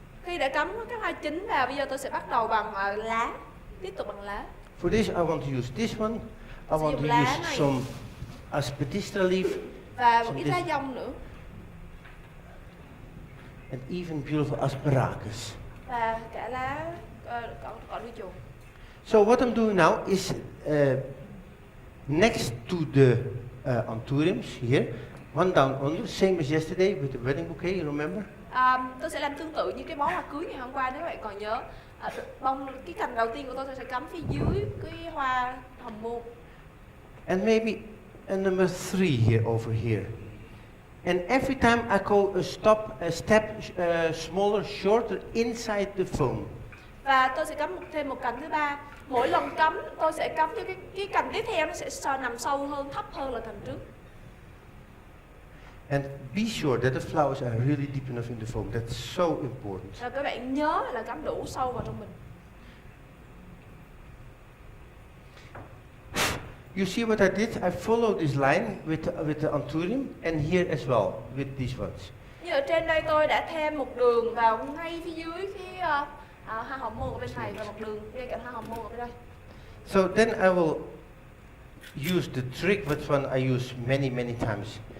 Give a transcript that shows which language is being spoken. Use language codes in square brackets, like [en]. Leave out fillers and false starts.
[vi] Khi đã cắm các hoa chính vào, bây giờ tôi sẽ bắt đầu bằng lá, tiếp tục bằng lá. [en] For this, I want to use this one. I want to use some aspidistra leaf. [vi] Và một ít lá dong nữa. [en] And even beautiful asparagus. [vi] Và cả lá cỏ đuôi chuột. [en] So what I'm doing now is next to the anthuriums here, one down under, same as yesterday with the wedding bouquet, you remember? [vi] Tôi sẽ làm tương tự như cái bó hoa cưới ngày hôm qua, nếu bạn còn nhớ. Cái cành đầu tiên của tôi sẽ cắm phía dưới cái hoa hồng môn. [en] And maybe a number 3 here, over here. And every time I go a step smaller, shorter inside the foam. [vi] Và tôi sẽ cắm thêm một cành thứ ba. Mỗi lần cắm, tôi sẽ cắm cho cái cành tiếp theo nó sẽ nằm sâu hơn, thấp hơn là cành trước. [en] And be sure that the flowers are really deep enough in the foam. That's so important. [vi] Và các bạn nhớ là cắm đủ sâu vào trong mình. [en] You see what I did? I followed this line with the anthurium and here as well with these ones. [vi] Như ở trên đây tôi đã thêm một đường vào ngay phía dưới cái hoa hồng môn ở bên này và một đường ngay cạnh hoa hồng môn ở bên đây. [en] So then I will use the trick which one I use many times.